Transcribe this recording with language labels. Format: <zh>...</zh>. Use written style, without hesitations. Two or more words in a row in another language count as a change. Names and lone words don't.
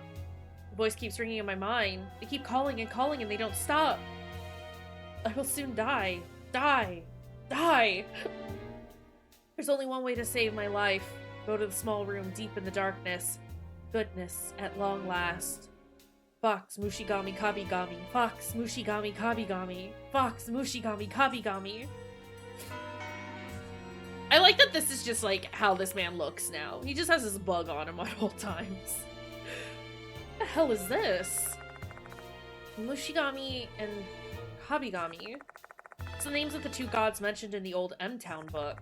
<en>The voice keeps ringing in my mind. They keep calling and calling and they don't stop. I will soon die. Die. Die. There's only one way to save my life. Go to the small room deep in the darkness. Goodness, at long last. Fox Mushigami Kabigami. Fox Mushigami Kabigami. Fox Mushigami Kabigami. I like that this is just like how this man looks now. He just has this bug on him at all times. What the hell is this? Mushigami and Kabigami. It's the names of the two gods mentioned in the old M-Town book.</en>